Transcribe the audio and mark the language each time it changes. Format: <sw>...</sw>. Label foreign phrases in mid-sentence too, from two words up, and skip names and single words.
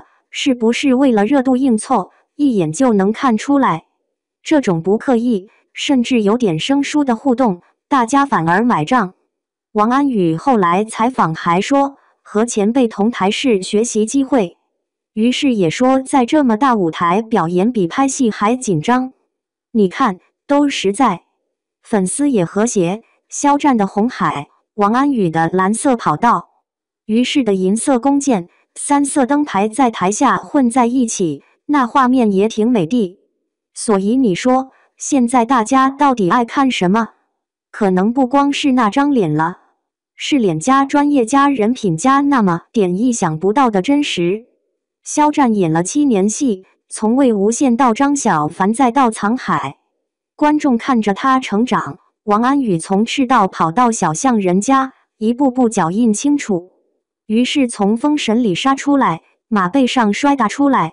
<zh>是不是為了熱度硬湊？一眼就能看出來。這種不刻意， 甚至有點生疏的互動，大家反而買賬。王安宇後來採訪還說，和前輩同台是學習機會。於是也說，在這麼大舞台表演比拍戲還緊張。你看，都實在。粉絲也和諧，肖戰的紅海，王安宇的藍色跑道，於是的銀色弓箭，三色燈牌在台下混在一起，那畫面也挺美的。所以你說，現在大家到底愛看什麼？可能不光是那張臉了，是臉加專業加人品加那麼點意想不到的真實。肖戰演了7年戲，從魏無羨到張小凡再到藏海，觀眾看着他成長。王安宇從赤道跑到小巷人家，一步步腳印清楚。於是從封神裡殺出來，馬背上摔打出來。</zh>